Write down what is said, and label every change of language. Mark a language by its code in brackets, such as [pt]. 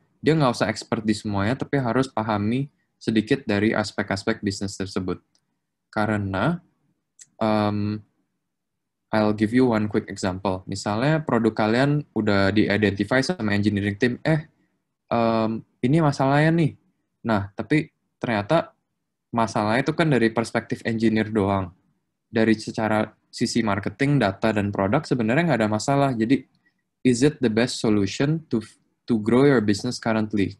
[id] Dia nggak usah expert di semuanya, tapi harus pahami sedikit dari aspek-aspek bisnis tersebut. [en] Karena, I'll give you one quick example. [id] Misalnya produk kalian udah di-identify sama [en] engineering team, [id] ini masalahnya nih. Nah, tapi ternyata masalahnya itu kan dari perspektif engineer doang. Dari secara sisi marketing, data, dan produk sebenarnya nggak ada masalah. [en] Jadi, is it the best solution to grow your business currently?